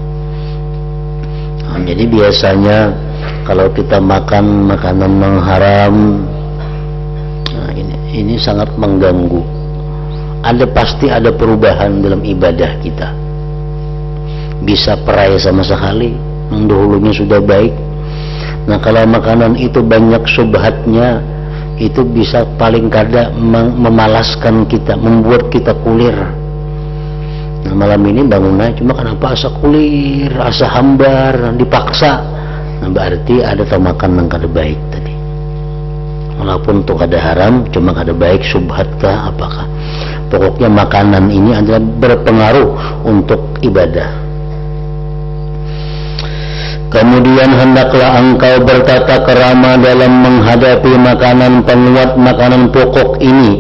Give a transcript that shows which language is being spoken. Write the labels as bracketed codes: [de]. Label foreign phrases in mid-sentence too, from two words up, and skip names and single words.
[id] Jadi biasanya kalau kita makan makanan yang haram, ini sangat mengganggu. Pasti ada perubahan dalam ibadah kita. Bisa perai sama sekali, yang dahulunya sudah baik. Nah kalau makanan itu banyak subhatnya, itu bisa paling kada memalaskan kita, membuat kita kulir. Nah malam ini bangunnya cuma kenapa asa kulir, asa hambar, dipaksa. Nah berarti ada makan yang kada baik tadi. Walaupun itu kada haram, cuma kada baik, subhat kah apakah. Pokoknya makanan ini adalah berpengaruh untuk ibadah. Kemudian hendaklah engkau bertata kerama dalam menghadapi makanan penguat, makanan pokok ini.